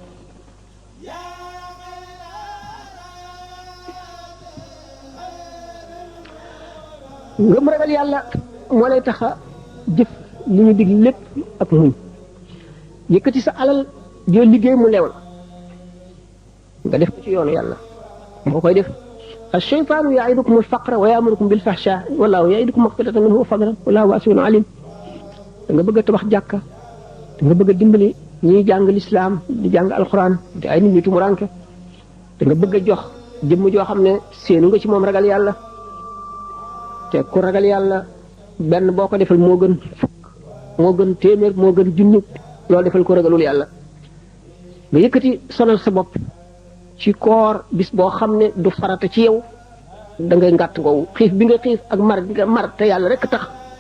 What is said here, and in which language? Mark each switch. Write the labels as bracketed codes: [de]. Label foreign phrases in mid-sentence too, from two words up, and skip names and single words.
[wo] ngëm ragal yàlla moo lay tax a jëf li ñu dig lépp ak muñ yëkkati sa alal joo liggéey mu leew la nga def ko ci yoonu yàlla moo koy def [ar] الشيطان يعيدكم الفقر ويأمركم بالفحشاء والله يعيدكم مغفرة منه وفضلا والله واسع عليم [wo] nga bëgg tabax jàkka da nga bëgg a dimbali ñiy jàng lislaam di jàng alxuraan di ay nit ñu tumuranke da nga bëgg a jox jëmm joo xam ne séenu nga ci moom ragal yàlla te ku ragal yàlla benn boo ko defal moo gën fukk moo gën téeméer moo gën junni loolu defal ko ragalul yàlla nga yëkkati sonal sa bopp ci koor bis boo xam ne du farata ci yow da ngay ngàtt ngoowu xiif bi nga xiif ak mar bi nga mar te yàlla rek tax